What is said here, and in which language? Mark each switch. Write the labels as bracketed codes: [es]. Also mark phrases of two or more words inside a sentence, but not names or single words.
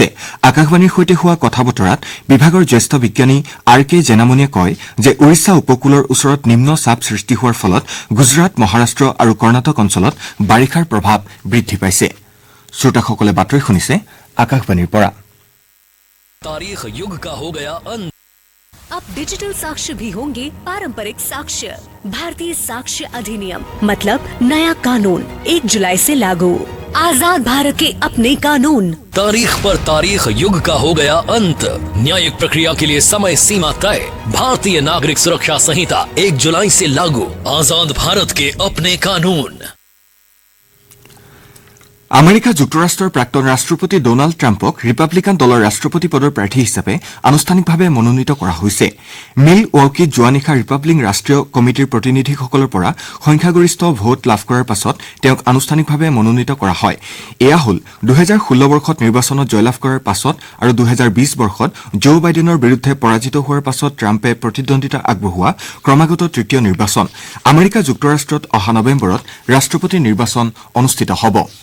[as] আকাশবাণীৰ সৈতে হোৱা কথা বতৰাত বিভাগৰ জ্যেষ্ঠ বিজ্ঞানী আৰ কে জেনামণিয়ে কয় যে উৰিষ্যা উপকূলৰ ওচৰত নিম্ন চাপ সৃষ্টি হোৱাৰ ফলত গুজৰাট মহাৰাষ্ট্ৰ আৰু কৰ্ণাটক অঞ্চলত বাৰিষাৰ প্ৰভাৱ বৃদ্ধি পাইছে শ্ৰোতাসকলে বাতৰি শুনিছে আকাশবাণীৰ পৰা [hi] तारीख युग का हो गया अंत। अब डिजिटल साक्ष्य भी होंगे पारंपरिक साक्ष्य। भारतीय साक्ष्य अधिनियम मतलब नया कानून 1 जुलाई से लागू। आजाद भारत के अपने कानून। तारीख पर तारीख युग का हो गया अंत। न्यायिक प्रक्रिया के लिए समय सीमा तय। भारतीय नागरिक सुरक्षा संहिता 1 जुलाई से लागू। आजाद भारत के अपने कानून। [as] আমেৰিকা যুক্তৰাষ্ট্ৰৰ প্ৰাক্তন ৰাষ্ট্ৰপতি ডোনাল্ড ট্ৰাম্পক ৰিপাব্লিকান দলৰ ৰাষ্ট্ৰপতি পদৰ প্ৰাৰ্থী হিচাপে আনুষ্ঠানিকভাৱে মনোনীত কৰা হৈছে মিল ৱৰ্কিত যোৱা নিশা ৰিপাব্লিক ৰাষ্ট্ৰীয় কমিটিৰ প্ৰতিনিধিসকলৰ পৰা সংখ্যাগৰিষ্ঠ ভোট লাভ কৰাৰ পাছত তেওঁক আনুষ্ঠানিকভাৱে মনোনীত কৰা হয় এয়া হ'ল 2016 বৰ্ষত নিৰ্বাচনত জয়লাভ কৰাৰ পাছত আৰু 2020 বৰ্ষত জো বাইডেনৰ বিৰুদ্ধে পৰাজিত হোৱাৰ পাছত ট্ৰাম্পে প্ৰতিদ্বন্দ্বিতা আগবঢ়োৱা ক্ৰমাগত তৃতীয় নিৰ্বাচন আমেৰিকা যুক্তৰাষ্ট্ৰত অহা নৱেম্বৰত ৰাষ্ট্ৰপতি নিৰ্বাচন অনুষ্ঠিত হ'ব